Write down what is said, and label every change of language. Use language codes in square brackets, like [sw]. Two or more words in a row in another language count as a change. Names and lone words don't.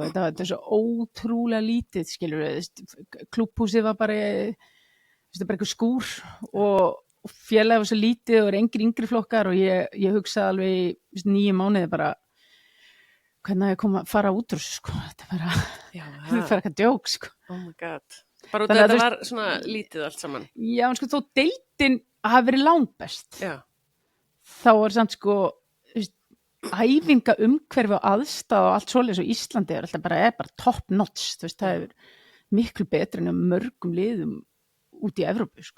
[is] Þetta var svo ótrúlega lítið, skilur við. Klúbhúsið var bara einhver skúr og félagið var svo lítið og engir yngri flokkar og ég hugsaði alveg 9 mánuði bara hvernig ég fara út úr þessu, sko. Þetta bara, það var eitthvað djók, sko. [en] Oh my god. [is] Bara út af þetta var svona lítið allt saman. Já, en sko, þó deildin hafi verið langbest. Já. Þá var samt sko, æfinga umhverfi og aðstæða og allt svoleiðis og Íslandi er bara [en] top notch, [is] þú veist, það er miklu betri en mörgum liðum út í Evrópu, sko.